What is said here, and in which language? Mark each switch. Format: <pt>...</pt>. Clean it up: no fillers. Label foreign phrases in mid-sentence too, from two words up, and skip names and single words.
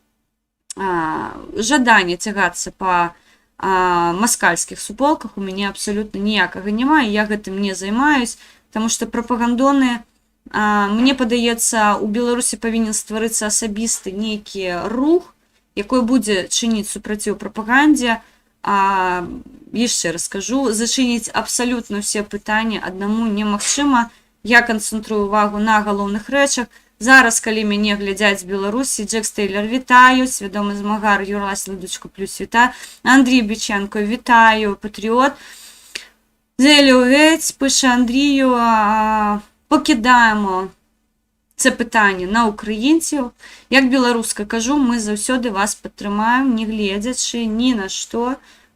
<be>жаданне цягацца па маскальскіх суполках у мяне абсалютна ніякага няма, і я гэтым не займаюсь, таму што прапагандоны, мне падаецца, у Беларусі павінен стварыцца асабісты нейкі рух, якой будзе чыніць супраціў прапагандзе, яшчэ раз кажу, зачыніць абсалютна ўсе пытанні аднаму немагчыма. Я канцэнтрую увагу на галоўных рэчах. Зараз, калі мяне глядзяць з Беларусі, Джек Стейлер, вітаю, свядомы змагар, Юрась Ладучко плюс, вітаю, Андрій Біченко, вітаю, патріот.</be> <uk>Зелю геть, пише Андрію, покидаємо це питання на українців. Як білоруска кажу, ми завсёды вас підтримаємо, не глядячи ні на що.</uk>